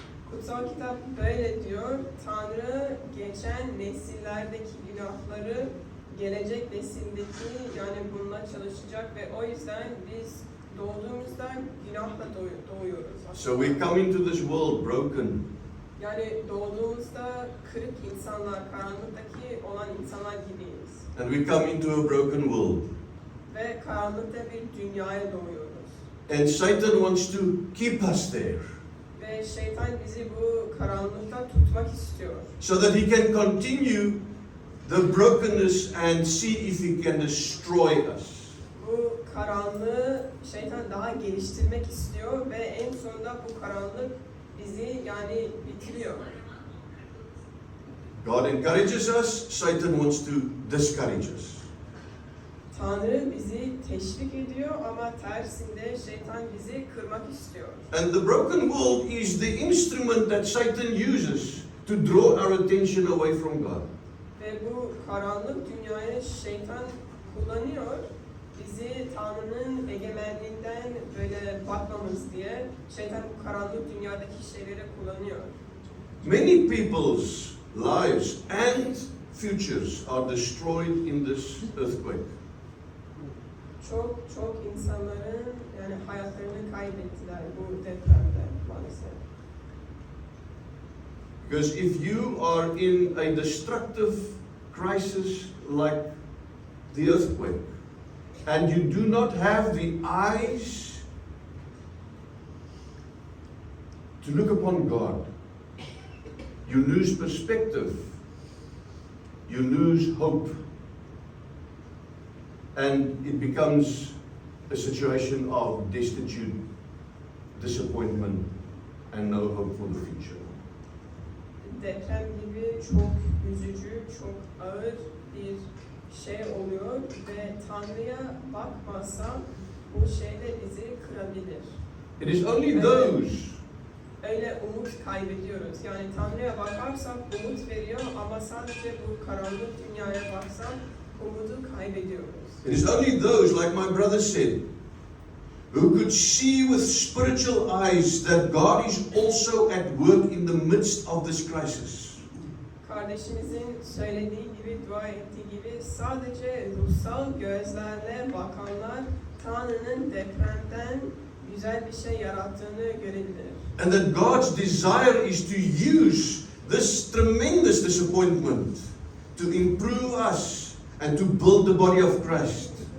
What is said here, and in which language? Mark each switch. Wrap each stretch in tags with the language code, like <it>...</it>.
<tr>Kutsal kitap böyle diyor. Tanrı geçen nesillerdeki günahları gelecek nesildeki yani bununla çalışacak ve o yüzden biz doğduğumuzda günahla doğuyoruz.</tr> <en>So we come into this world broken.</en> <tr>Yani doğduğumuzda kırık insanlar, karanlıktaki olan insanlar gibiyiz.</tr> <en>And we come into a broken world.</en> <tr>Ve karanlıkta bir dünyaya doğuyoruz.</tr> <en>And Satan wants to keep us there</en> <tr>Ve şeytan bizi bu karanlıkta tutmak istiyor.</tr> <en>so that he can continue the brokenness and see if he can destroy us.</en> <tr>Bu karanlığı şeytan daha geliştirmek istiyor ve en sonunda bu karanlık bizi yani bitiriyor.</tr> <en>God encourages us, Satan wants to discourage us.</en> <tr>Tanrı bizi teşvik ediyor ama tersinde şeytan bizi kırmak istiyor.</tr> <en>And the broken world is the instrument that Satan uses to draw our attention away from God.</en> <tr>Ve bu karanlık dünyayı şeytan kullanıyor. Bizi Tanrı'nın egemenliğinden böyle bakmamız diye şeytan bu karanlık dünyadaki şeyleri kullanıyor.</tr> <en>Many people's lives and futures are destroyed in this earthquake.</en> <tr>Çok insanların yani hayatlarını kaybettiler bu depremde maalesef.</tr> <en>Because if you are in a destructive crisis like the earthquake, and you do not have the eyes to look upon God, you lose perspective, you lose hope, and it becomes a situation of destitute, disappointment, and no hope for the future.</en> <tr>Deprem gibi çok üzücü, çok ağır bir şey oluyor ve Tanrı'ya bakmazsam bu şey de bizi kırabilir.</tr> <en>It is only those</en> <tr>Öyle umut kaybediyoruz. Yani Tanrı'ya bakarsak umut veriyor ama sadece bu karanlık dünyaya baksak umudu kaybediyoruz.</tr> <en>It is only those, like my brother said, who could see with spiritual eyes that God is also at work in the midst of this crisis.</en> <tr>Kardeşimizin söylediği gibi, dua ettiği gibi sadece ruhsal gözlerle bakanlar Tanrı'nın depremden güzel bir şey yarattığını görebilir.</tr> <en>And that God's desire is to use this tremendous disappointment to improve us and to build the body of Christ.</en>